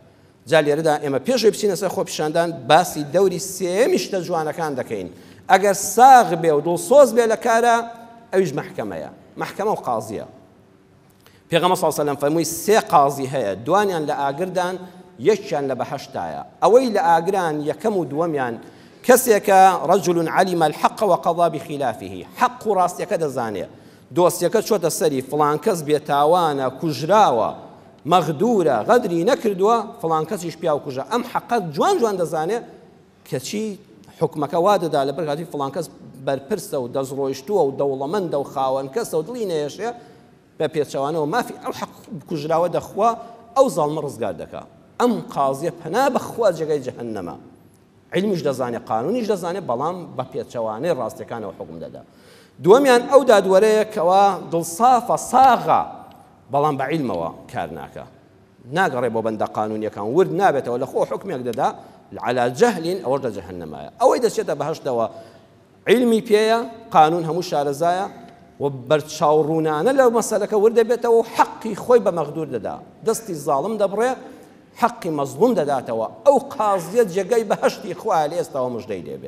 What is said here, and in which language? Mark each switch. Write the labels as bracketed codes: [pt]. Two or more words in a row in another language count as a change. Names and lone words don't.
[ckb] جا لێرەدا ئێمە پێشەوەی بچینە سەر خۆپیشاندان باسی دەوری سێمی شتە جوانەکان دەکەین. ئەگەر ساغ بێ و دڵسۆز بێ لە کارە ئەویش مەحکەمەیە مەحکەمە و قازیە. پێغەمبەر [ar] صلی الله علیه و سلم [ckb] فەرمووی 3 قازی هەیە دوانیان لە ئاگردان یەکیان لە بەهەشتایە. ئەوەی لە ئاگران یەکەم و دووەمیان کەسێکە [ar] رجل علم الحق وقضى بخلافه [ckb] حق و ڕاستیەکە دەزانێت دۆستیەکە چۆتە سەری فڵان کەس بێتاوانە کوژراوە مەغدورە غەدری نەکردووە فڵان کەسیش پیاو کوژە ئەم حەقەت جوان دەزانێت کەچی حکمەکە وا دەدا لە بەرکاتی فڵان کەس بەرپرسە و دەزڕۆیشتووە و دەوڵەمەندە و خاوەن کەسە و دڵی نێشێ بە پێچەوانەوە مافی ئەو حەق کوژراوە دەخوا ئەو زاڵمە ڕزگار دەکا. ئەم قازیە پەنا بەخوا جێگەی جەهەنەمە علمیش دەزانێت قانونیش دەزانێت بەڵام بە پێچەوانەی ڕاستیەکانەوە حکم دەدا. دووەمیان ئەو دادوەرەیە کەوا دڵسافە ساغا بەڵام بە عیلمەوە کار ناکە ناگەڕێ بۆ بەندە قانونیەکان ورد نابێتەوە لە خۆ حکمێک دەدا [ar] على جهل [ckb] ئەوە دە جەهەنەمایە. ئەوەی دەچێتە بەهەشتەوە علمی پێیە قانون هەموو شارەزایە و بەرچاوڕوونانە لەو مەسەلەکە ورد دەبێتەوە و حەقی خۆی بە مەغدور دەدا دەستی زاڵم دەبڕێ حەقی مەزلوم دەداتەوە ئەو قازیە جێگەی بەهەشتی خوایە لە ئێستاوە موژدەی دێبێ.